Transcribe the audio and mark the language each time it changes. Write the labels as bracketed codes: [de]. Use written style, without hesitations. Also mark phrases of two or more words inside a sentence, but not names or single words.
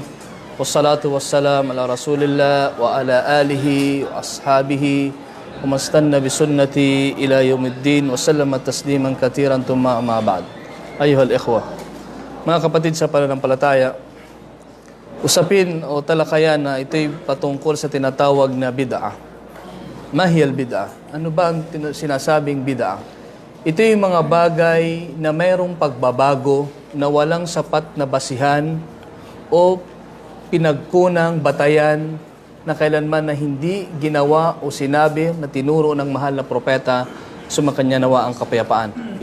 [ar] والصلاة والسلام على رسول الله وعلى آله وأصحابه ومن استن بسنته إلى يوم الدين وسلم تسليما كثيرا ثم أما بعد. أيها الإخوة. [tl] Mga kapatid sa pananampalataya, usapin o talakayan na ito'y patungkol sa tinatawag na bid'ah. [ar] ما هي البدعة. [tl] Ano ba ang sinasabing bid'ah? Ito yung mga bagay na mayroong pagbabago na walang sapat na basihan o pinagkunang batayan na kailanman na hindi ginawa o sinabi na tinuro ng mahal na propeta, sumakanya nawa ang kapayapaan.